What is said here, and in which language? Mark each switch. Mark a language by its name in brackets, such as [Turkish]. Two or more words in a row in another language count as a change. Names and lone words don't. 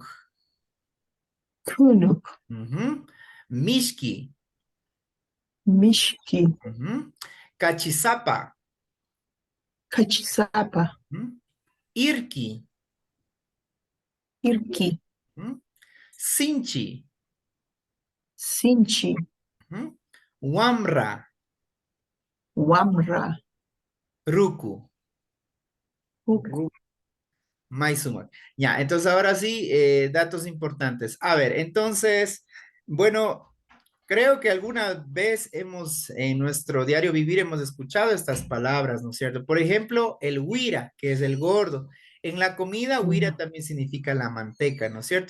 [Quechua] Kunuk. Ujú. Mishki. Mishki. Ujú. Cachisapa. Kachisapa. Ujú. Irki. Irki. Ujú. Sinchi. Sinchi. Ujú. Wamra. Wamra. Ruku. Uk. Maizuma. [Spanish] Ya, entonces ahora sí, datos importantes. A ver, entonces, bueno, creo que alguna vez hemos, en nuestro diario vivir, hemos escuchado estas palabras, ¿no es cierto? Por ejemplo, el huira, que es el gordo. En la comida, huira también significa la manteca, ¿no es cierto?